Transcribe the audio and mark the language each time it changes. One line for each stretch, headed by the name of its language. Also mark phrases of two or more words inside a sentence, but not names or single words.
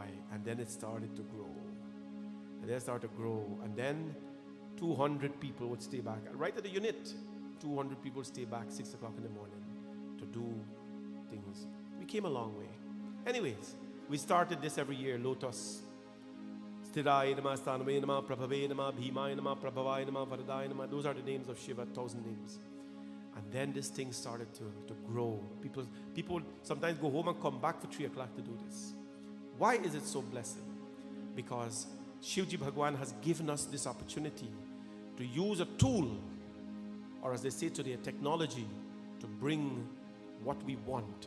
English: And then it started to grow. And then it started to grow. And then 200 people would stay back. Right at the unit, 200 people stay back 6 o'clock in the morning to do things. We came a long way. Anyways, we started this every year, Lotus.
Sanskrit: Sthirai Nama, Sthanave Nama, Prabhave Nama, Bhimai Nama, Prabhavai Nama, Varadai Nama.
English: Those are the names of Shiva, 1,000 names. And then this thing started to grow. People sometimes go home and come back for 3 o'clock to do this. Why is it so blessed? Because Shivji Bhagwan has given us this opportunity to use a tool, or as they say today, a technology, to bring what we want.